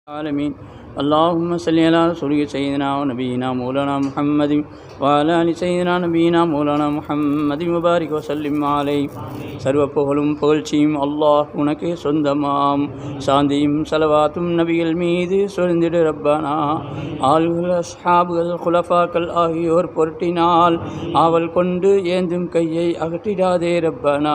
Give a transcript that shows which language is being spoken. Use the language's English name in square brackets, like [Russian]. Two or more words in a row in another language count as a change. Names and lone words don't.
[Arabic] العالمين اللهم صل على رسول سيدنا ونبينا مولانا محمد وعلى آل سيدنا نبينا مولانا محمد وبارك وسلم عليه. [Tamil] சர்வ புகழும் புகழ்ச்சியும் அல்லாஹ் உனக்கே சொந்தமாம். சாந்தியும் சலவாத்தும் நபிகள் மீது சொரிந்திடு ரப்பனா. ஆள்கள் அஸ்ஹாபுகள் குலஃபாக்கள் ஆகியோர் பொருட்டினால் ஆவல் கொண்டு ஏந்தும் கையை அகற்றிடாதே ரப்பனா.